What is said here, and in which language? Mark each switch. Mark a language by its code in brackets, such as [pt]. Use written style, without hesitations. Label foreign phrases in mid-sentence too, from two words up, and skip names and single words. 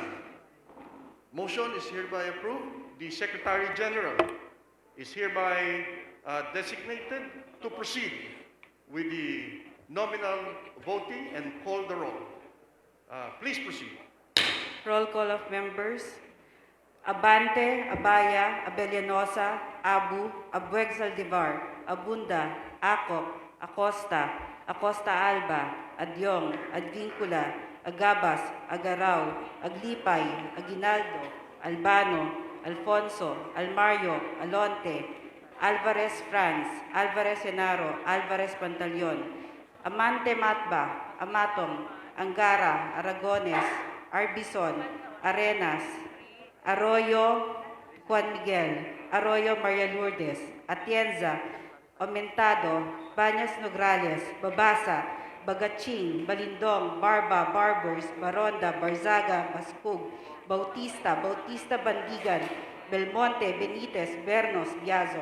[en] Motion is hereby approved. The Secretary General is hereby designated to proceed with the nominal voting and call the roll. Please proceed. Roll call of members. Abante, Abaya, Abellanosa, Abu, Abueg Zaldivar, Abunda, Acop, Acosta, Acosta Alba, Adyong, Advincula, Agabas, Agaraw, Aglipay, Aguinaldo, Albano, Alfonso, Almario, Alonte, Alvarez Franz, Alvarez Senaro, Alvarez Pantaleon, Amante Matba, Amatong, Angara, Aragones, Arbison, Arenas, Arroyo, Juan Miguel, Arroyo Maria Lourdes, Atienza, Aumentado, Bañas Nograles, Babasa, Bagaching, Balindong, Barba, Barbers, Baronda, Barzaga, Baskug, Bautista, Bautista Bandigan, Belmonte, Benitez, Bernos, Biazon,